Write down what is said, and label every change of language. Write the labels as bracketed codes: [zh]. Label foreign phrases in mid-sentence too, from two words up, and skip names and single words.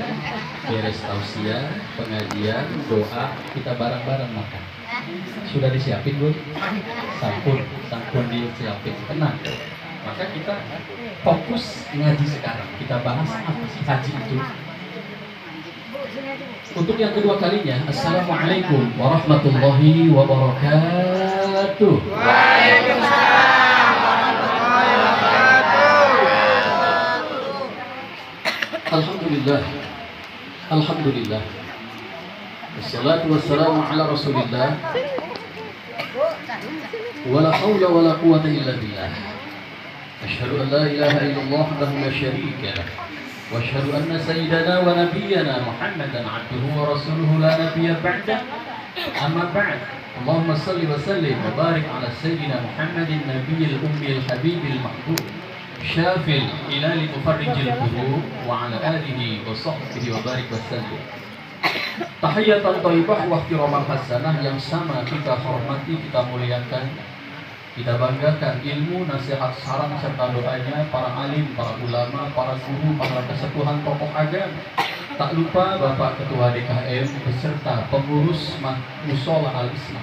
[id] Beres tausiah, pengajian, doa, kita bareng-bareng makan. Sudah disiapin belum? Sampun disiapin. Tenang. Maka kita fokus ngaji sekarang. Kita bahas apa sih haji itu. Untuk yang kedua kalinya, [ar] السلام عليكم ورحمة الله وبركاته. وعليكم السلام ورحمة الله وبركاته. الحمد لله. الحمد لله. والصلاة والسلام على رسول الله. ولا حول ولا قوة إلا بالله. أشهد أن لا إله إلا الله وحده لا شريك له. وأشهد أن سيدنا ونبينا محمدا عبده ورسوله لا نبي بعده. أما بعد. اللهم صل وسلم وبارك على سيدنا محمد النبي الأمي الحبيب المحبوب. شافي العلل مفرج القلوب وعلى آله وصحبه وبارك وسلم. تحية طيبة واحتراما حسنة [id] yang sama kita hormati, kita muliakan, kita banggakan ilmu, nasihat, saran serta doanya para alim, para ulama, para guru, para kesepuhan tokoh agama. Tak lupa Bapak Ketua DKM beserta pengurus Mushola Al-Islah.